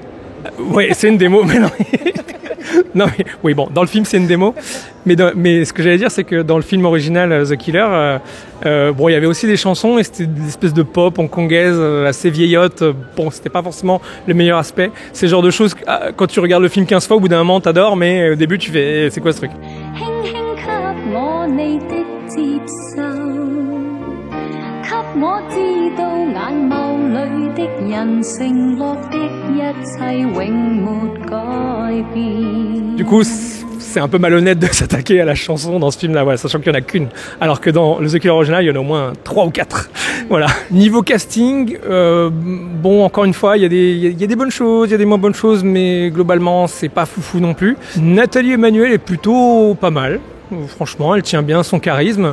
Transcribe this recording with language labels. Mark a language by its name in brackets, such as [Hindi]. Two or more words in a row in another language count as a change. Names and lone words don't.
[French] Ouais, c'est une démo, mais non. Non mais oui, bon, dans le film c'est une démo, mais ce que j'allais dire c'est que dans le film original The Killer, bon, il y avait aussi des chansons et c'était des espèces de pop hongkongaise assez vieillotte. Bon, c'était pas forcément le meilleur aspect. C'est le genre de choses quand tu regardes le film 15 fois, au bout d'un moment t'adores, mais au début tu fais c'est quoi ce truc? [Cantonese] 我知道眼眸里的人承諾的一切永沒改變。 [French] Du coup, c'est un peu malhonnête de s'attaquer à la chanson dans ce film-là, voilà, sachant qu'il n'y en a qu'une. Alors que dans le The Killer original, il y en a au moins 3 ou 4. Voilà. Niveau casting, bon, encore une fois, il y a des bonnes choses, il y a des moins bonnes choses, mais globalement, c'est pas foufou non plus. Nathalie Emmanuel est plutôt pas mal. Franchement, elle tient bien son charisme.